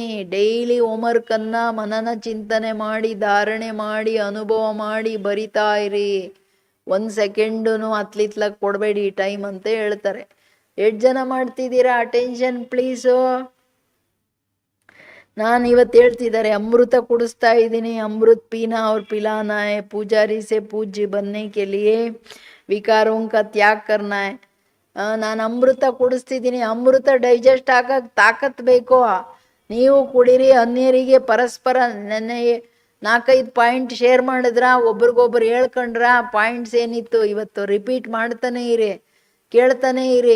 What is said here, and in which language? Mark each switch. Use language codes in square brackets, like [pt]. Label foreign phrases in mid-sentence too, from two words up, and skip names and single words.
[kn] ಡೈಲಿ ಹೋಮ್ವರ್ಕನ್ನು ಮನನ ಚಿಂತನೆ ಮಾಡಿ, ಧಾರಣೆ ಮಾಡಿ, ಅನುಭವ ಮಾಡಿ ಬರಿತಾ ಇರಿ. 1 ಸೆಕೆಂಡು ಅತ್ಲಿತ್ಲಕ್ಕೆ ಕೊಡಬೇಡಿ ಟೈಮ್ ಅಂತ ಹೇಳ್ತಾರೆ. 8 ಜನ ಮಾಡ್ತಿದ್ದೀರಾ? [en] attention please. [kn] ನಾನು ಇವತ್ತು ಹೇಳ್ತಿದ್ದಾರೆ, ಅಮೃತ ಕುಡಿಸ್ತಾ ಇದ್ದೀನಿ, [hi] अमृत पीना और पिलाना है, पुजारी से पूज्य बनने के लिए विकारों का त्याग करना है. [kn] ನಾನು ಅಮೃತ ಕುಡಿಸ್ತಿದ್ದೀನಿ, ಅಮೃತ ಡೈಜೆಸ್ಟ್ ಆಗಕ್ಕೆ ತಾಕತ್ ಬೇಕೋ, ನೀವು ಕುಡೀರಿ. ಅನ್ಯರಿಗೆ ಪರಸ್ಪರ ನೆನ್ನೆ 4-5 ಪಾಯಿಂಟ್ ಶೇರ್ ಮಾಡಿದ್ರ, ಒಬ್ರಿಗೊಬ್ರು ಹೇಳ್ಕೊಂಡ್ರ, ಪಾಯಿಂಟ್ಸ್ ಏನಿತ್ತು ಇವತ್ತು ರಿಪೀಟ್ ಮಾಡ್ತಾನೆ ಇರಿ, ಕೇಳ್ತಾನೆ ಇರಿ.